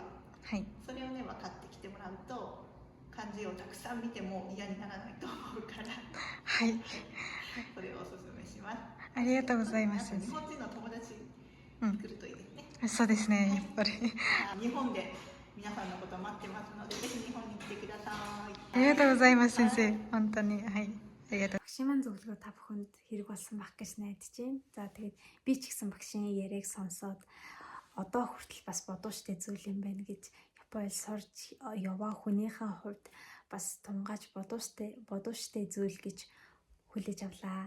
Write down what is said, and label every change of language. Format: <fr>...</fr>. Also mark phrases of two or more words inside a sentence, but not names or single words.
<ja>それをね分かってきてもらうと、漢字をたくさん見ても嫌にならないと思うから、それをおすすめします。ありがとうございます。日本人の友達作るといいですね。そうですね、やっぱり。日本で皆さんのこと待ってますので、ぜひ日本に来てください。ありがとうございます先生。本当にありがとう。</ja> <mn>Багшийн маань зөвлөгөө та бүхэнд хэрэг болсон байх гэж найдаж байна. За тэгээд би ч гэсэн багшийн яриаг сонсоод одоо хүртэл бас бодууштай зүйл юм байна гэж Японд сурч яваа хүнийхээ хувьд бас тунгааж бодууштай зүйл гэж хүлээж авлаа.</mn>